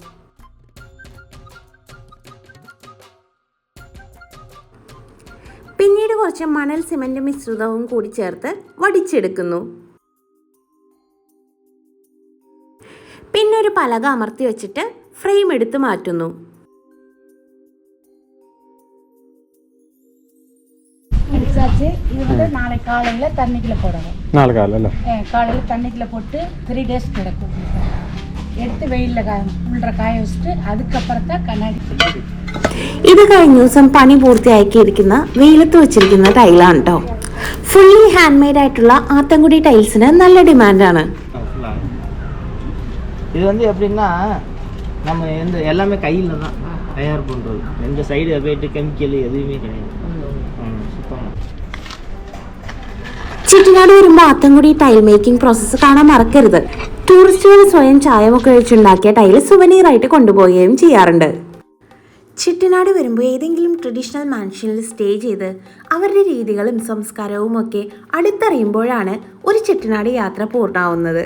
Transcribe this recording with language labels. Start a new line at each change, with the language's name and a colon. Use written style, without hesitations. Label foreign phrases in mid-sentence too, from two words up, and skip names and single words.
Malayalam: പിന്നീട് കുറച്ച് മണൽ സിമൻറ്റ് മിശ്രിതവും കൂടി ചേർത്ത് വടിച്ചെടുക്കുന്നു. പിന്നെ ഒരു പലക അമർത്തി വെച്ചിട്ട് ഫ്രെയിം എടുത്ത് മാറ്റുന്നു.
Tamil: இது வந்து நாளை காலையில் தண்ணிக்குள்ளே போடணும். நாளை காலையில் காலையில் தண்ணிக்குள்ளே போட்டு 3 days கிடக்கும்.
Malayalam: എടുത്ത് വെയിലിൽ കായ വെച്ചിട്ട് അതുക്കപ്പുറത്ത് കണ്ണാടി. ഇത് കഴിഞ്ഞ ദിവസം പണി പൂർത്തിയാക്കിയിരിക്കുന്ന വെയിലത്ത് വെച്ചിരിക്കുന്ന ടൈലാണ് കേട്ടോ.
English: fully hand made
Malayalam: ആയിട്ടുള്ള ആത്തൻകുടി ടൈൽസിന് നല്ല ഡിമാൻഡാണ്.
Tamil: இது வந்து எப்படின்னா நம்ம எல்லாமே கையில் தான் தயார் பண்ணுறது. எந்த சைடு போயிட்டு கெமிக்கல் எதுவுமே கிடையாது.
Malayalam: ചെട്ടിനാട് വരുമ്പോൾ ആത്തൻകുടി
English: tile making process
Malayalam: കാണാൻ മറക്കരുത്. ടൂറിസ്റ്റുകൾ സ്വയം ചായമൊക്കെ ഒഴിച്ചുണ്ടാക്കിയ ടൈൽ സുവനീറായിട്ട് കൊണ്ടുപോവുകയും ചെയ്യാറുണ്ട്. ചെട്ടിനാട് വരുമ്പോൾ ഏതെങ്കിലും ട്രഡീഷണൽ മാൻഷനിൽ സ്റ്റേ ചെയ്ത് അവരുടെ രീതികളും സംസ്കാരവും ഒക്കെ അടുത്തറിയുമ്പോഴാണ് ഒരു ചെട്ടിനാട് യാത്ര പൂർണ്ണമാവുന്നത്.